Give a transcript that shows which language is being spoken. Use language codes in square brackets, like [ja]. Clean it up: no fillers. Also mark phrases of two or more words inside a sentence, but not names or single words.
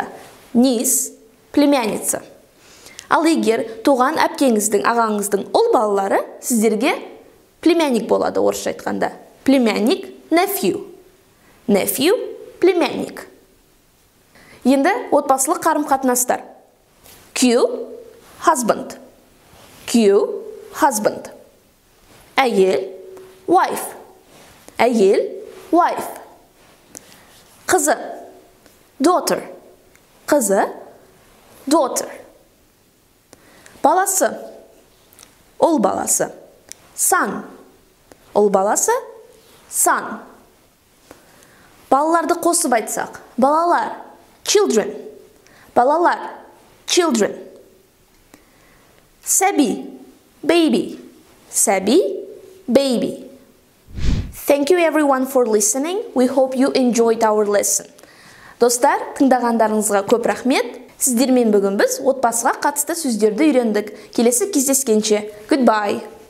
[ru] Niece, племянница. [kk] Ал егер туған әпкеңіздің, ағаңыздың ұл балалары сіздерге племянник болады, орысша айтқанда. [ru] Племянник, nephew. Nephew, племянник. [kk] Енді отбасылық қарым-қатынастар. [en] Q, husband. Q, husband. [kk] Әйел, wife. Әйел, wife. Қызы, daughter. Қызы, daughter. Баласы, ұл баласы. Son. Ұл баласы, son. Балаларды қосып айтсақ, балалар, children. Балалар, children. Сәби, baby. Сәби, [en] baby. Thank you everyone for listening. We hope you enjoyed our lesson. [kk] Достар, тыңдағандарыңызға көп рахмет. Сіздермен бүгін біз отбасыға қатысты сөздерді үйрендік. Келесі кездескенше. Goodbye.